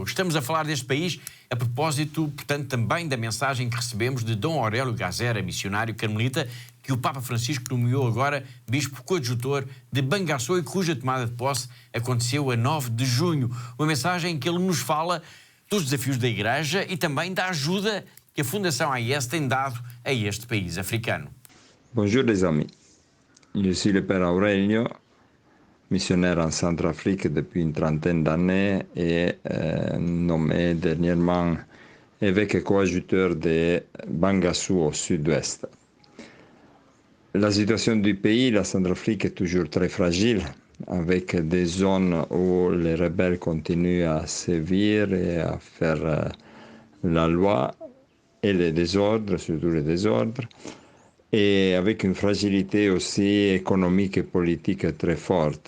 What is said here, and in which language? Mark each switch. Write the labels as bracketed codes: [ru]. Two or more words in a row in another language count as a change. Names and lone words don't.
[pt] Estamos a falar deste país a propósito, portanto, também da mensagem que recebemos de Dom Aurélio Gazera, missionário carmelita, que o Papa Francisco nomeou agora bispo coadjutor de Bangassou e cuja tomada de posse aconteceu a 9 de junho. Uma mensagem em que ele nos fala dos desafios da Igreja e também da ajuda que a Fundação AIS tem dado a este país africano. [fr] Bonjour les amis, je suis le Père Aurélio, missionnaire en Centrafrique depuis une trentaine d'années et nommé dernièrement évêque coadjuteur de Bangassou au sud-ouest. La situation du pays, la Centrafrique, est toujours très fragile, avec des zones où les rebelles continuent à sévir et à faire la loi et les désordres, surtout les désordres, et avec une fragilité aussi économique et politique très forte.